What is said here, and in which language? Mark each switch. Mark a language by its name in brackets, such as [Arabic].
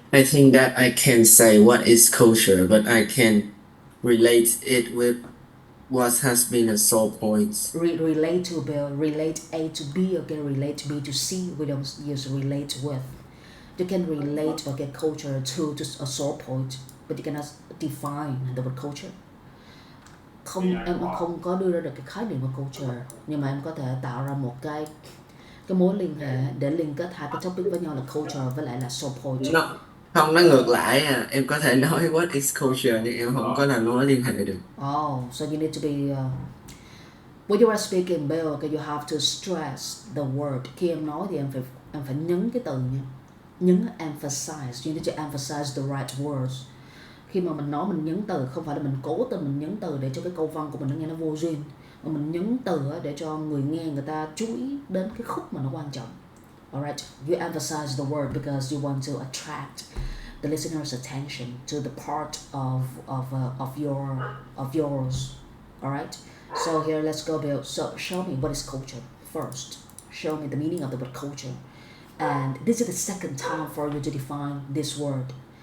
[English] I think that I can say what is culture, but I can relate it with what has been a sore point. Relate to, Bill. Relate A to B, okay? Relate B to C. We don't use relate with. You can relate, okay, culture to a sore point, but you cannot define the word culture. [Vietnamese] Em không có đưa ra được cái khái niệm của culture, nhưng mà em có thể tạo ra một cái mối liên hệ để liên kết hai cái topic với nhau là culture với lại là sore point. Không, nó ngược lại à. Em có thể nói [English] what is culture [Vietnamese] nhưng em không có là nói liên hệ được. [English] Oh, so you need to be when you are speaking, Bill, okay, you have to stress the word. [Vietnamese] Khi em nói thì em phải nhấn cái từ nha, nhấn emphasize. [English] You need to emphasize the right words. [Vietnamese] Khi mà mình nói mình nhấn từ, không phải là mình cố tình mình nhấn từ để cho cái câu văn của mình nó nghe nó vô duyên, mà mình nhấn từ để cho người nghe người ta chú ý đến cái khúc mà nó quan trọng. [English] Alright, you emphasize the word because you want to attract the listener's attention to the part of yours. Alright, so here let's go, Bill. So show me what is culture first. Show me the meaning of the word culture, and this is the second time for you to define this word.